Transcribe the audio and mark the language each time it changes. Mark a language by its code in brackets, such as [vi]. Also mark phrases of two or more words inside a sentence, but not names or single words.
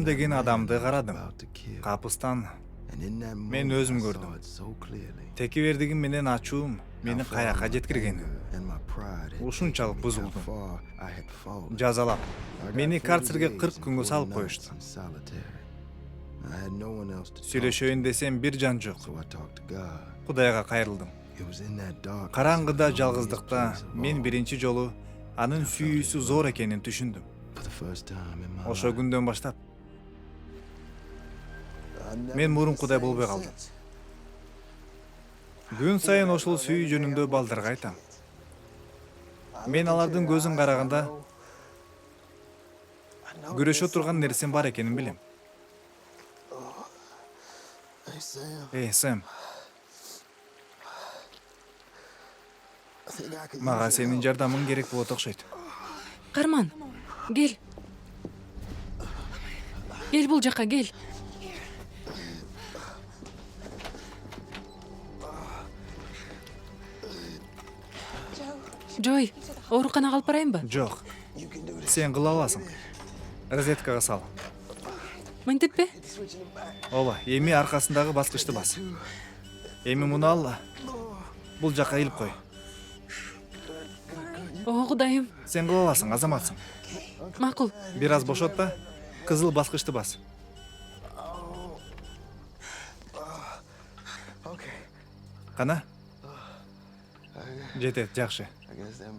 [ky] деген [en] that [ky] адамды [en] man I was [ky] карадым. [en] about to kill. [ky] Капыстан [en] And in that [ky] Мен [en] moment, [ky] өзүм [en] I [ky] көрдүм. [en] saw it so clearly. [ky] текебердигим менен ачуум мени [en] How far [ky] каяка [en] my [ky] жеткиргени. [en] anger and my pride had [ky] Ушунчалык [en] taken me, [ky] бузулдум. [en] how far I had fallen. [ky] Жазалап, [en] I got [ky] мени 40 карцерге [en] days 40 and [ky] күнгө 40 салып [en] nights [ky] коюшту. [en] in solitary. I had no one else to talk [ky] Сүйлөшөйүн десем бир жан жок. [en] to, so I talked to God. [ky] Кудайга кайрылдым. [en] It was in that darkness, [ky] Караңгыда, [en] the loneliest [ky] жалгыздыкта [en] place of [ky] мен [en] all. [ky] биринчи жолу анын сүйүүсү зор экенин түшүндүм. [en] For the first time in my [ky] Ошо [en] life, [ky] күндөн баштап [en] I never [ky] мен [en] been [ky] мурункудай [en] the [ky] болбой [en] same [ky] калдым. [en] since. [ky] Күн сайын ошол сүйүү жөнүндө балдарга айтам. Мен алардын көзүн караганда күрөшө турган нерсем бар экенин билем. [en] Hey, Sam, [ky] Сэм, [en] I think I could [ky] мага [en] use your [ky] сенин [en] help. [ky] жардамың керек болот окшойт. Карман, кел. Кел бул жака, кел. Жой, ооруканага алып барайынбы? Жок, [en] You can do this. [ky] сен кыла аласың. Розеткага сал. Мынтиппи? [en] Switching them back. [ky] Ооба, эми аркасындагы баскычты бас. Эми муну ал. Бул жака илип кой. О, Кудайым. Сен кыла аласың, азаматсың. Макул. Бир аз бошот да, кызыл баскычты бас. okay, Кана? Жетет, жакшы. [en] I guess that makes